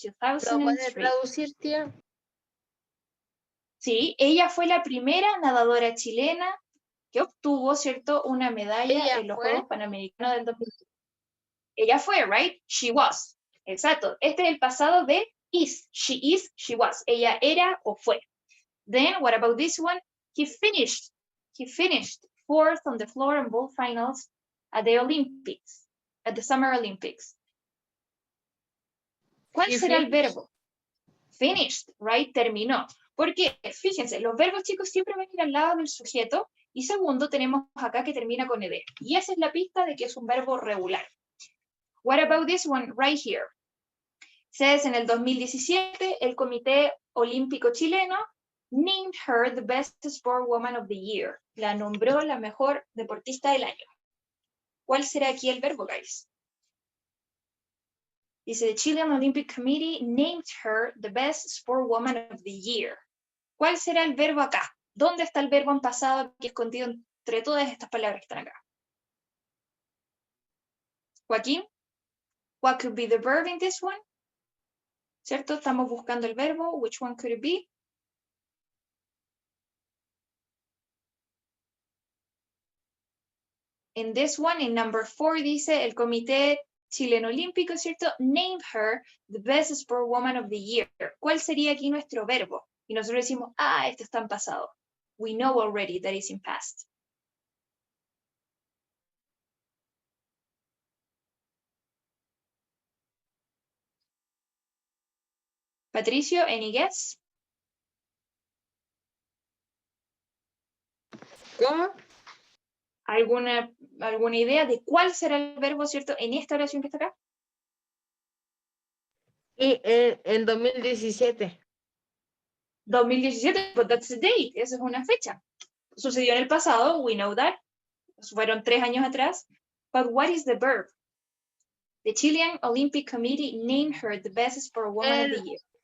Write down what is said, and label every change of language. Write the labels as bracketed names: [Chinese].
[Spanish] ¿Lo puede 2003. traducir, tía? Sí, ella fue la primera nadadora chilena que obtuvo, ¿cierto?, una medalla Ella en los fue. Juegos Panamericanos del 2000. Ella fue, right? [English] She was. [Spanish] Exacto. Este es el pasado de is. [English] She is, she was. [Spanish] Ella era o fue. [English] Then, what about this one? He finished fourth on the floor and ball finals at the Olympics, at the Summer Olympics. [Spanish] ¿Cuál será el verbo? Finished, right? Terminó. Porque, fíjense, los verbos, chicos, siempre van a ir al lado del sujeto. Y segundo, tenemos acá que termina con ed. Y esa es la pista de que es un verbo regular. [English] What about this one right here? Says [Spanish] en el 2017, el Comité Olímpico Chileno [English] named her the best sport woman of the year. [Spanish] La nombró la mejor deportista del año. ¿Cuál será aquí el verbo, guys? [English] Dice, the Chilean Olympic Committee named her the best sport woman of the year. [Spanish] ¿Cuál será el verbo acá? ¿Dónde está el verbo en pasado aquí escondido entre todas estas palabras que están acá? [English] Joaquín, what could be the verb in this one? [Spanish] ¿Cierto? Estamos buscando el verbo. [English] Which one could it be? In this one, in number 4, [Spanish] dice el Comité Chileno Olímpico, ¿cierto? [English] Named her the best sport woman of the year. [Spanish] ¿Cuál sería aquí nuestro verbo? Y nosotros decimos, esto está en pasado. [English] We know already that it's in past. Patricio, any guess? [Spanish] ¿Cómo? ¿Alguna idea de cuál será el verbo, cierto, en esta oración que está acá? Y en 2017. [English] 2017, but that's the date. [Spanish] Esa es una fecha. Sucedió en el pasado, [English] we know that. [Spanish] Fueron 3 años atrás. [English] But what is the verb? The Chilean Olympic Committee named her the best sport woman of the year.